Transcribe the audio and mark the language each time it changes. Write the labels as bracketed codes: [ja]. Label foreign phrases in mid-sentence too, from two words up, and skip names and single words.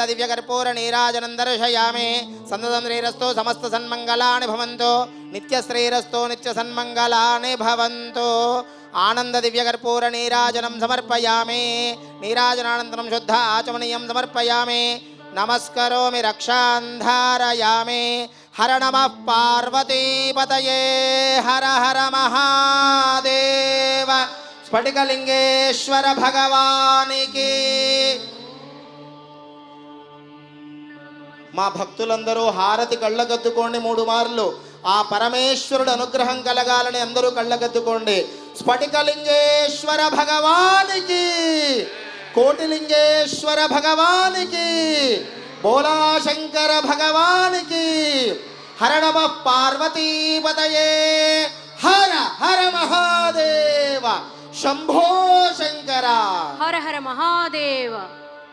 [sa] दिव्य कर्पूर नीराजनं दर्शयामि सन्ततं श्रीरस्तु समस्त सन्मंगलानि भवन्तु नित्य श्रीरस्तु नित्य सन्मंगलानि भवन्तु आनंद दिव्य कर्पूर नीराजनं समर्पयामि नीराजनानन्तरं शुद्ध आचमनीयं समर्पयामि नमस्करोमि रक्षां धारयामि हर नमः पार्वतीपतये हर हर महादेव स्फटिकलिंगेश्वर भगवानिकी [te] మా భక్తులందరూ హారతి కళ్ళగద్దుకోండి 3 మార్లు ఆ పరమేశ్వరుడు అనుగ్రహం కలగాలని అందరూ కళ్ళగద్దుకోండి స్ఫటికలింగేశ్వర భగవానికి కోటిలింగేశ్వర భగవానికి బోలా శంకర భగవానికి [sa] హర నమః పార్వతీపతయే హర హర మహాదేవ శంభో శంకర हर हर महादेव।